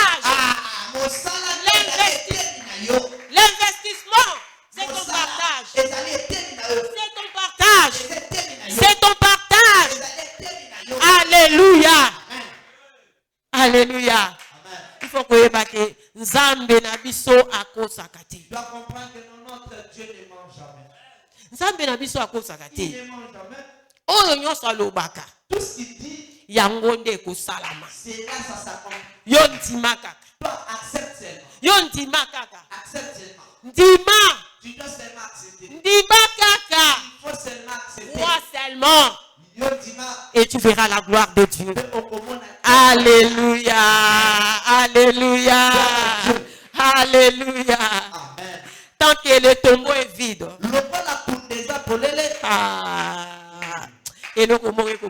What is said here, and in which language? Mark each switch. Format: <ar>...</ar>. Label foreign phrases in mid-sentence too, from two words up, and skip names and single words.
<fr>L'investissement, c'est ton partage. C'est ton partage. C'est ton partage. Alléluia. Alléluia. Il faut que vous</fr> <ln>Nzambe na biso akosaka te.</ln> <fr>Tu dois comprendre que notre Dieu ne mange jamais.</fr> <ln>Nzambe na biso akosaka te.</ln> <fr>Il ne mange jamais.</fr> <ln>Oyo nyonso alobaka.</ln> <fr>Tout ce qu'il dit,</fr> <ln>yango nde kosalama.</ln> <fr>c'est là ça s'accomplit.</fr> <ln>Yo ndima kaka.</ln> <fr>Toi, accepte seulement.</fr> <ln>Yo ndima kaka.</ln> <fr>Accepte seulement.</fr> <ln>Ndima.</ln> <fr>Tu dois seulement accepter.</fr> <ln>Ndima kaka.</ln> <fr>Il faut seulement accepter. Moi seulement.</fr> <ln>Yo ndima.</ln> <fr>Et tu verras la gloire de Dieu. Alléluia. Alléluia. Alléluia. Amen. Tant que le tombeau est vide. Et le tombeau est</fr>